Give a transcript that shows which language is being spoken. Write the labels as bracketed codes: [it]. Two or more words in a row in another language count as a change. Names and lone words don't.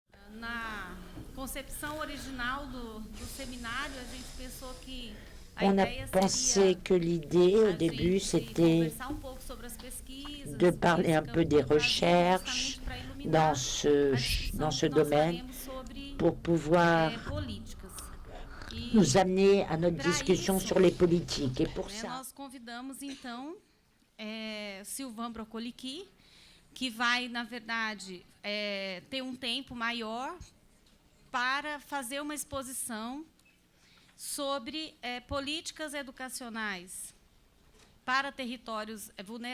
[pt] Na concepção original do seminário, a gente pensou que [fr] On a pensé que l'idée au début, c'était de parler un peu des recherches dans ce domaine pour pouvoir nous amener à notre discussion sur les politiques. Et pour ça, [pt] nós convidamos, então, Sylvain Brocoliqui, que vai, na verdade, ter um tempo maior para fazer uma exposição sobre políticas educacionais para territórios vulneráveis.